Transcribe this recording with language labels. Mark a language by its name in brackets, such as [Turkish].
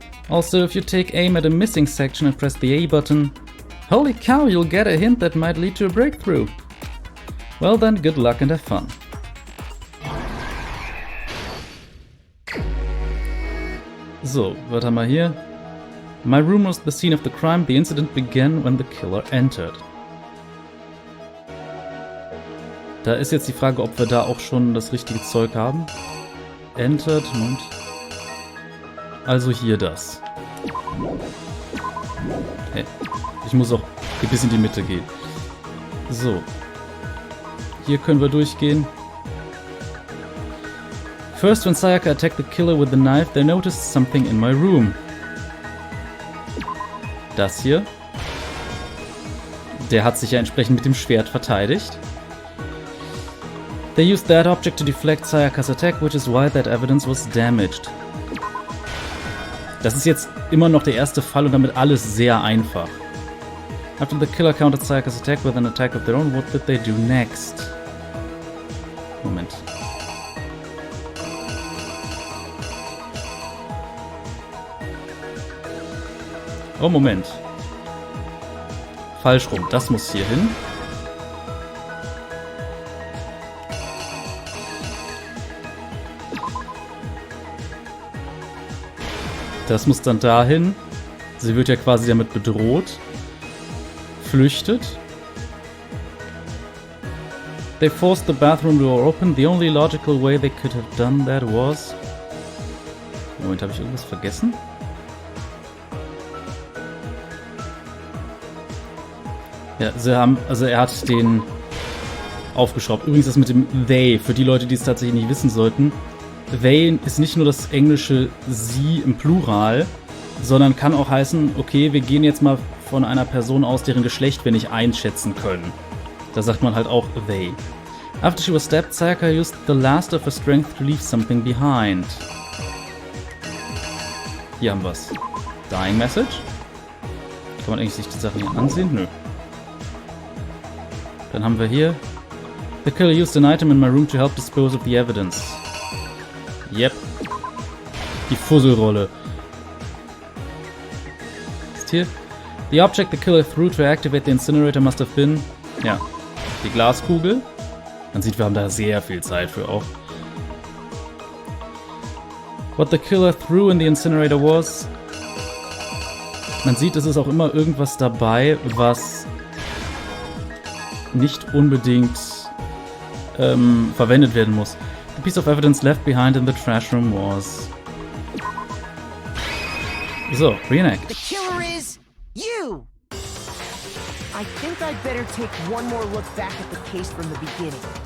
[English] Also, if you take aim at a missing section and press the A button, holy cow, you'll get a hint that might lead to a breakthrough. Well then, good luck and have fun. [German] So, was haben wir hier? [English] My room was the scene of the crime. The incident began when the killer entered. [German] Da ist jetzt die Frage, ob wir da auch schon das richtige Zeug haben. Entered und... Also hier das. Hey, ich muss auch bis in die Mitte gehen. So. Hier können wir durchgehen. [English] First, when Sayaka attacked the killer with the knife, they noticed something in my room. [German] Das hier. Der hat sich ja entsprechend mit dem Schwert verteidigt. [English] They used that object to deflect Sayaka's attack, which is why that evidence was damaged. [German] Das ist jetzt immer noch der erste Fall und damit alles sehr einfach. [English] After the killer countered Sayaka's attack with an attack of their own, what did they do next? [German] Moment. Oh, Moment. Falsch rum. Das muss hier hin. Das muss dann dahin. Sie wird ja quasi damit bedroht. Flüchtet. [English] They forced the bathroom door open. The only logical way they could have done that was... [German] Moment, habe ich irgendwas vergessen? Ja, er hat den aufgeschraubt. Übrigens das mit dem they, für die Leute, die es tatsächlich nicht wissen sollten. They ist nicht nur das englische sie im Plural, sondern kann auch heißen, okay, wir gehen jetzt mal von einer Person aus, deren Geschlecht wir nicht einschätzen können. Da sagt man halt auch they. [English] After she was stabbed, Sayaka used the last of her strength to leave something behind. [German] Hier haben wir's. Dying Message. Kann man eigentlich sich die Sachen hier ansehen? Nö. Dann haben wir hier [English] The killer used an item in my room to help dispose of the evidence. Yep. [German] Die Fusselrolle. Ist hier? [English] The object the killer threw to activate the incinerator must have been... [German] Ja, die Glaskugel. Man sieht, wir haben da sehr viel Zeit für auch. [English] What the killer threw in the incinerator was... [German] Man sieht, es ist auch immer irgendwas dabei, was nicht unbedingt verwendet werden muss. [English] The piece of evidence left behind in the trash room was... So, reenact. The killer is you! I think I'd better take one more look back at the case from the beginning.